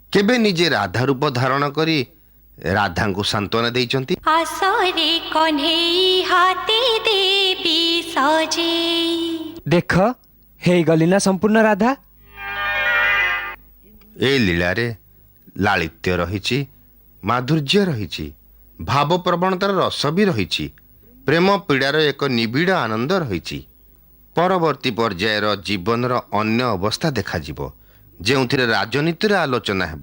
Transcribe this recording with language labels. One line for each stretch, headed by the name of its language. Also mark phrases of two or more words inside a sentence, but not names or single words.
Odia: ଏବେ ନିଜେ ରାଧା ରୂପ ଧାରଣ କରି ରାଧାଙ୍କୁ ସାନ୍ତ୍ୱନା ଦେଇଛନ୍ତି। आसरे कन्हई हाते देवी सजे ଦେଖ ହେଇଗଲି ନା ସମ୍ପୂର୍ଣ୍ଣ ରାଧା। ଏ ଲୀଳାରେ ଲାଳିତ୍ୟ ରହିଛି, ମାଧୁର୍ଯ୍ୟ ରହିଛି, ଭାବପ୍ରବଣତାର ରସ ବି ରହିଛି, ପ୍ରେମ ପୀଡ଼ାର ଏକ ନିବିଡ଼ ଆନନ୍ଦ ରହିଛି। ପରବର୍ତ୍ତୀ ପର୍ଯ୍ୟାୟର ଜୀବନର ଅନ୍ୟ ଅବସ୍ଥା ଦେଖାଯିବ, ଯେଉଁଥିରେ ରାଜନୀତିର ଆଲୋଚନା ହେବ।